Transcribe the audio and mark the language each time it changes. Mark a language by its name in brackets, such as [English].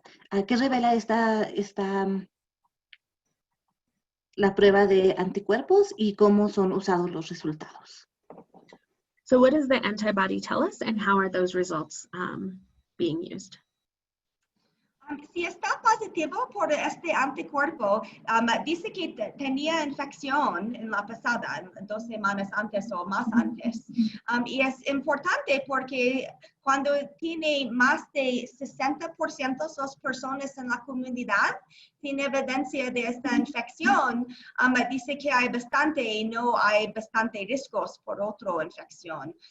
[Spanish] ¿Qué revela la prueba de anticuerpos y cómo son usados los resultados? [English] So what does the antibody tell us and how are those results being used? [Spanish] Si está positivo por este anticuerpo, dice que tenía infección en la pasada, 2 semanas antes o más antes. Y es importante porque cuando tiene más de 60% de las personas en la comunidad tiene evidencia de esta infección, dice que hay bastante y no hay bastante riesgos por otra infección.